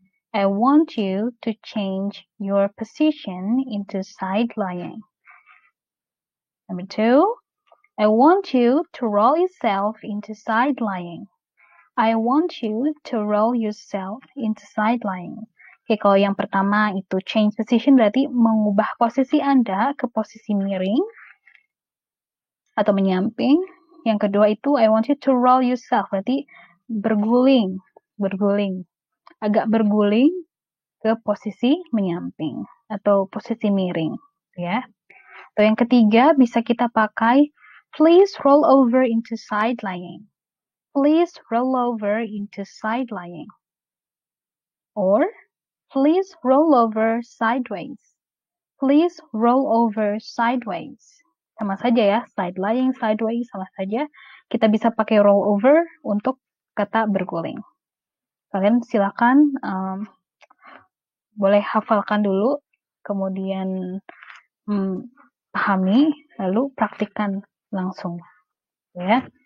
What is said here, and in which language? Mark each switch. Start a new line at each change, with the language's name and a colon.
English: I want you to change your position into side lying. Number two, I want you to roll yourself into side lying. I want you to roll yourself into side lying.
Indonesian: Oke, kalau yang pertama itu change position berarti mengubah posisi Anda ke posisi miring atau menyamping. Yang kedua itu
English: I want you to roll yourself
Indonesian: berarti berguling, agak berguling ke posisi menyamping atau posisi miring, ya. Atau yang ketiga bisa kita pakai
English: please roll over into side lying.
Indonesian: Please roll over into side lying. Or please roll over sideways. Please roll over sideways. Sama saja ya, side lying, sideways, sama saja. Kita bisa pakai roll over untuk kata berguling. Kalian silakan boleh hafalkan dulu, kemudian pahami, lalu praktikkan langsung. Ya.